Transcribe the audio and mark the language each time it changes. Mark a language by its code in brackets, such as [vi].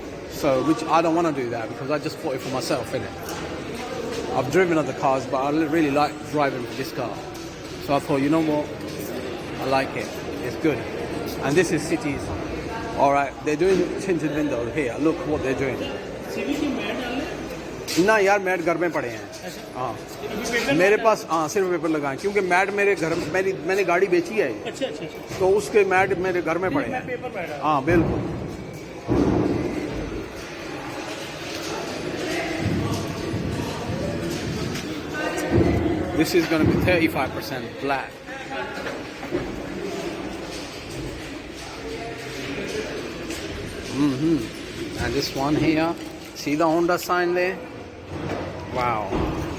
[en] So, which I don't want to do that because I just bought it for myself, innit? I've driven other cars, but I really like driving this car. So I thought, you know what? I like it. It's good. And this is cities. All right, they're doing tinted windows here. Look what they're doing. [hi] ना यार mat घर में पड़े हैं हाँ मेरे पास हाँ सिर्फ पेपर लगाएं क्योंकि मैट मेरे घर मैंने गाड़ी बेची है तो उसके मैट मेरे घर में पड़े हैं हाँ बिल्कुल [en] This is going to be 35% black. And this one here, see the Honda sign there? Wow.